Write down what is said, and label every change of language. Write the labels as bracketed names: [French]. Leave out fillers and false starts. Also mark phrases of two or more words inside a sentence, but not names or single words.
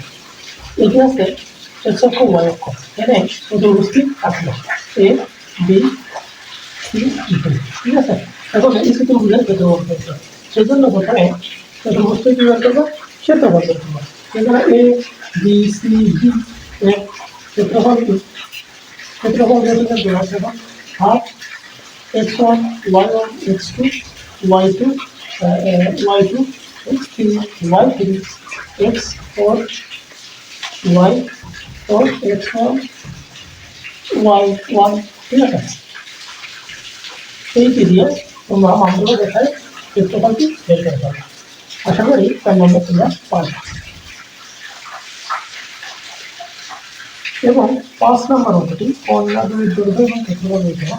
[Bangla] এটি আছে এক্স অক্ষ ওয়াই অক্ষ, এখানে চতুর্ভুজটি আসলো এ বি সি ডি। ঠিক আছে, এখন এই চতুর্ভুজের ক্ষেত্রফল করতে হবে। সেই জন্য প্রথমে চতুর্ভুজটি কি বের করবো? ক্ষেত্রফল বের করবো। এখানে এ বি সি ডি এর ক্ষেত্রফল কি? ক্ষেত্রফল বের করতে দেওয়া আছে হাফ x1 y1 x2 y2 y2 x3 y3 x4 y4 x1 y1। ঠিক আছে, এইটি দিয়ে তোমরা মানগুলো দেখায় ক্ষেত্রফলটি বের করতে পারবে। আশা করি 4 নম্বর তোমরা পারবে। এবং 5 নম্বর অঙ্কটি কর্ণাগুলির দৈর্ঘ্য এবং ক্ষেত্রফল বের করা।